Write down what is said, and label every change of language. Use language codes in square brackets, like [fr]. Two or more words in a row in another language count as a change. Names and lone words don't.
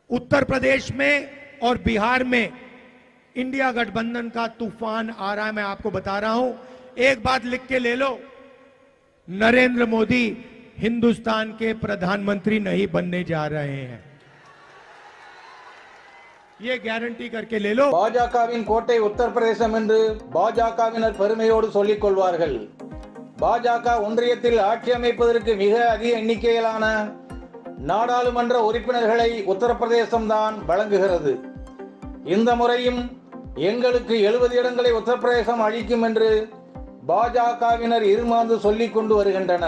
[hi] उत्तर प्रदेश में और बिहार में इंडिया गठबंधन का तूफान आ रहा है। मैं आपको बता रहा हूं, एक बात लिख के ले लो, नरेंद्र मोदी हिंदुस्तान के प्रधानमंत्री नहीं बनने जा रहे हैं, ये गारंटी करके ले लो। [ta] பாஜகவின் கோட்டை உத்தரப்பிரதேசம் என்று பாஜகவினர் பெருமையோடு சொல்லிக் கொள்வார்கள். பாஜக ஒன்றியத்தில் ஆட்சி அமைப்பதற்கு மிக அதிக எண்ணிக்கையிலான நாடாளுமன்ற உறுப்பினர்களை உத்தரப்பிரதேசம் தான் வழங்குகிறது. இந்த முறையும் எங்களுக்கு 70 இடங்களை உத்தரப்பிரதேசம் அளிக்கும் என்று பாஜகவினர் இருமாந்து சொல்லிக் கொண்டு வருகின்றனர்.